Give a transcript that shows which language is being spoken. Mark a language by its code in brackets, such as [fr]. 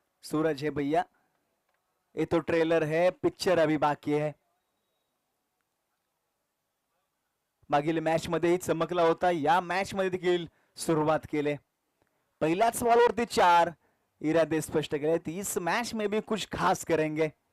[hi] सूरज है भैया, ये तो ट्रेलर है, पिक्चर अभी बाकी है. [mr] मागील मॅच मध्ये चमकला होता, या मॅच मध्ये देखील सुरुवात केले. पहिल्याच बॉलवरती 4. इरादे स्पष्ट केले. [hi] इस मैच में भी कुछ खास करेंगे.